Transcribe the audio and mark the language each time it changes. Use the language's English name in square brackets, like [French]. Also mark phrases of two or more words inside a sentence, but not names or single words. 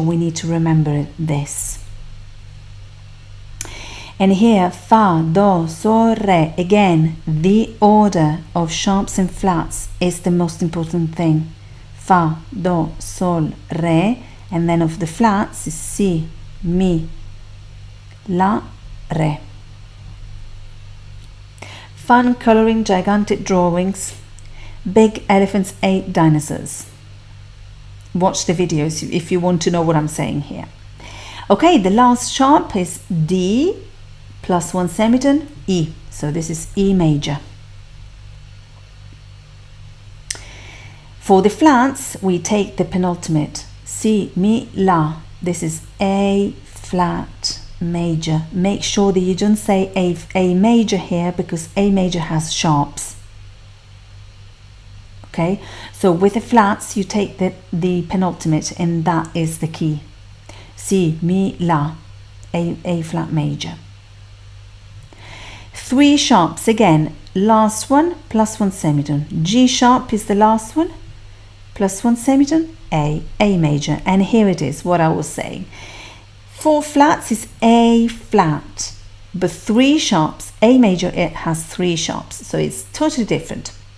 [English] We need to remember this. And here fa, do, sol, re. Again, the order of sharps and flats is the most important thing. Fa, do, sol, re. And then of the flats is si, mi, la, re. Fun coloring gigantic drawings. Big elephants ate dinosaurs. Watch the videos if you want to know what I'm saying here. Okay, the last sharp is D plus one semitone E. So this is E major. For the flats, we take the penultimate. Si, mi, la. This is A flat major. Make sure that you don't say A major here because A major has sharps. Okay, so with the flats you take the penultimate and that is the key. Si, mi, la, A flat major. 3 sharps again, last one plus one semitone. G sharp is the last one, plus one semitone, A major. And here it is, what I was saying. 4 flats is A flat, but 3 sharps, A major, it has 3 sharps, so it's totally different.